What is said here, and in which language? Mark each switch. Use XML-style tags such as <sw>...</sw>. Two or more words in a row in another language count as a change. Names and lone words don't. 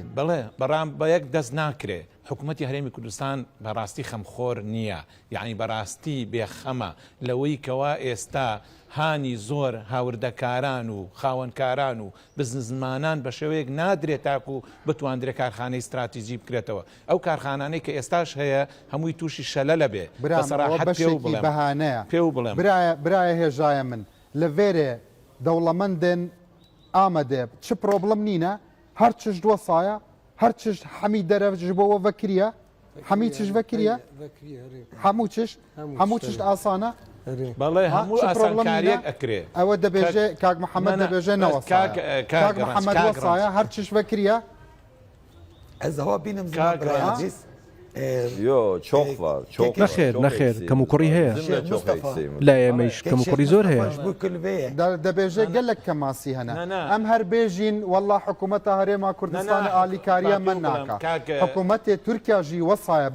<ckb>بڵێ بەڕام بە یەک دەست ناکرێ حکوومەتی هەرێمی کوردستان بەڕاستی خەمخۆر نییە یعنی بەڕاستی بێخەمە لەوەی کەوا ئێستا هانی زۆر هاوردەکاران و خاوەنکاران و بزنسمانان بە شێوەیەک نادرێت تاکو بتواندرێت کارخانەی استراتیژی بکرێتەوە ئەو کارخانانەی کە ئێستاش هەیە هەمووی تووشی شەلە لەبێ بەشێکی بەهانەیە پێ بڵێم</ckb> <ku>برایە هێژایە من لە vêrê dewlemendên Amedê çi problem nîne her çiş dwesaya her çiş hemî derev ji bo we vekiriye hemî çiş vekiriye hemû çiş asana</ku> <ckb>بەڵێ هەموو ئاسانکاریەک ئەکرێ</ckb> <ku>ئەوە دەبێژێ کاک محەممەد دەبێژێ کاک محەممەد وەسایە هەر چش vekiriye ez ava bînim</ku> <ckb>نەخێر کەم و کوڕی هەیە لا ئێمەش کەم و کوڕی زۆر هەیە</ckb> <ku>دەبێژێ gelek کەماسی هەنا ئەم هەر بێژین والله حکوومەتە هەرێما کوردستان ئالیکاریە من ناکە حکوومەتێ تورکیاژی وەسایە</ku>